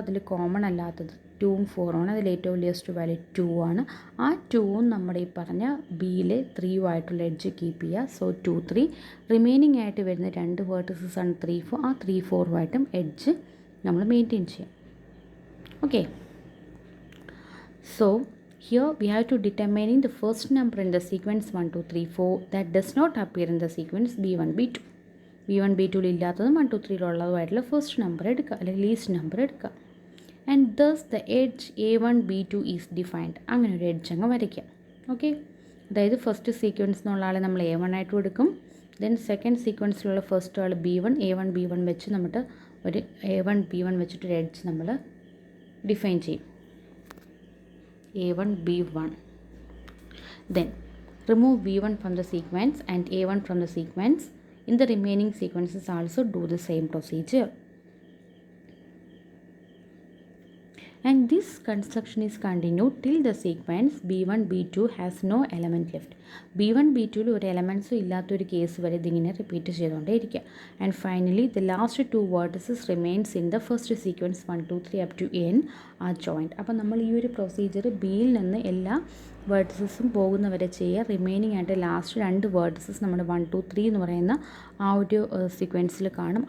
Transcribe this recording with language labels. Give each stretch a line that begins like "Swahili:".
Malayalam: അതിൽ കോമൺ അല്ലാത്തത് 2ഉം 4ഉം ആണ്. അതിൽ ഏറ്റവും ലിയസ്റ്റ് വാല്യൂ 2 ആണ്. ആ 2ഉം നമ്മുടെ ഈ പറഞ്ഞ ബിയിലെ 3യും ആയിട്ടുള്ള എഡ്ജ് കീപ്പ് ചെയ്യുക. സോ 2 3 റിമൈനിങ് ആയിട്ട് വരുന്ന രണ്ട് വേർട്ടീസസ് ആണ് 3 4. ആ 3 4ഉമായിട്ടും എഡ്ജ് നമ്മൾ മെയിൻറ്റെയിൻ ചെയ്യാം.
English: Okay, so here we have to determining the first number in the sequence 1 2 3 4 that does not appear in the sequence b1 b2.
Malayalam: b1 b2 ഇല്ലാത്തതും 1 2 3 ഉള്ളതുമായിട്ടുള്ള first number എടുക്കുക, അല്ലെങ്കിൽ ലീസ്റ്റ് നമ്പർ എടുക്കുക.
English: And thus the edge a1 b2 is defined.
Malayalam: അങ്ങനെ ഒരു edge അങ്ങ് വരയ്ക്കുക. Okay, അതായത് first sequence എന്നുള്ള ആളെ നമ്മൾ a1 ആയിട്ടും എടുക്കും. ദെൻ സെക്കൻഡ് സീക്വൻസിലുള്ള ഫസ്റ്റ് ആൾ b1 a1 b1 വെച്ച് നമുക്ക് ഒരു a1 b1 വെച്ചിട്ടൊരു എഡ്ജ് നമ്മൾ ഡിഫൈൻ ചെയ്യും, a1 b1.
English: Then remove b1 from the sequence and a1 from the sequence. In the remaining sequences also do the same procedure. And this construction is continued till the sequence b1 b2 has no element left.
Malayalam: b1 b2 ഒരു എലമെൻസും ഇല്ലാത്തൊരു case വരെ ഇതിങ്ങനെ repeat ചെയ്തുകൊണ്ടേയിരിക്കുക.
English: And finally the last 2 vertices remains in the first sequence 1 2 3 up to n are joint.
Malayalam: അപ്പോൾ നമ്മൾ ഈ ഒരു procedure ബിയിൽ നിന്ന് എല്ലാ വേർട്ടീസസും പോകുന്നവരെ ചെയ്യുക. റിമൈനിങ് ആയിട്ട് ലാസ്റ്റ് രണ്ട് വേർട്ടീസസ് നമ്മൾ 1 2 3 എന്ന് പറയുന്ന ആ ഒരു സീക്വൻസിൽ കാണും.